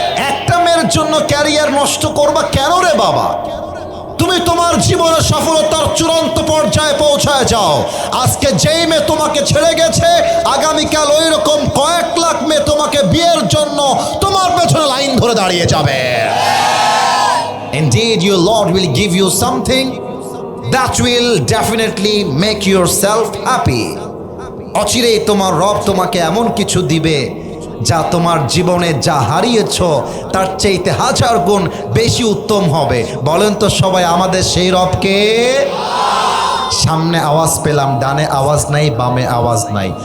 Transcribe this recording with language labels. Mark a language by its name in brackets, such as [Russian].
[Bangla] একটা মেয়ের জন্য ক্যারিয়ার নষ্ট করবা কেন রে বাবা? তুমি তোমার জীবনের সফলতার চূড়ান্ত পর্যায়ে পৌঁছায় যাও। আজকে যেই মেয়ে তোমাকে ছেড়ে গেছে, আগামীকাল ওই রকম কয়েক লাখ মেয়ে তোমাকে বিয়ের জন্য তোমার পেছনে লাইন ধরে দাঁড়িয়ে যাবে। [English] Indeed, your Lord will give you something that will definitely make yourself happy. [Bangla] অচিরেই তোমার রব তোমাকে এমন কিছু দিবে যা তোমার জীবনে যা হারিয়েছ তার চাইতে 1000 গুণ বেশি উত্তম হবে। বলেন তো সবাই, আমাদের সেই রবকে? সামনে আওয়াজ পেলাম, ডানে আওয়াজ নাই, বামে আওয়াজ নাই।